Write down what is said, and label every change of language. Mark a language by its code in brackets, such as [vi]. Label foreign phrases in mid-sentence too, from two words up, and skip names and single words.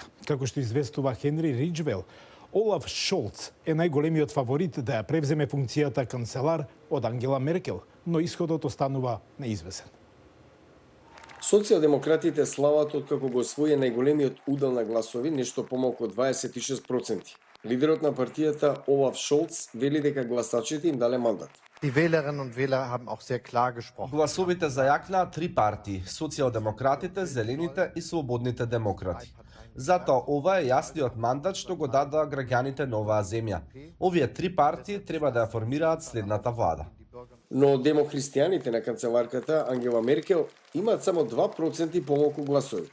[mk] Како што известува Хенри Риджвел, Олаф Шолц е најголемиот фаворит да ја превземе функцијата канцелар од Ангела Меркел, но исходот останува неизвесен. Социјалдемократите слават откако го освои најголемиот удел на гласови, нешто помалку од 26%. Лидерот на партијата Олаф Шолц вели дека гласачите им дале мандат. [de] Die Wählerinnen und Wähler haben auch sehr klar gesprochen. [mk] Гласовите зајакнаа 3 партии: Социјалдемократите, Зелените и Слободните демократи. Затоа ова е јасниот мандат што го дадоа граѓаните на оваа земја. Овие 3 партии треба да ја формираат следната влада. Но демохристијаните на канцеларката Ангела Меркел имаат само 2% помалку гласови.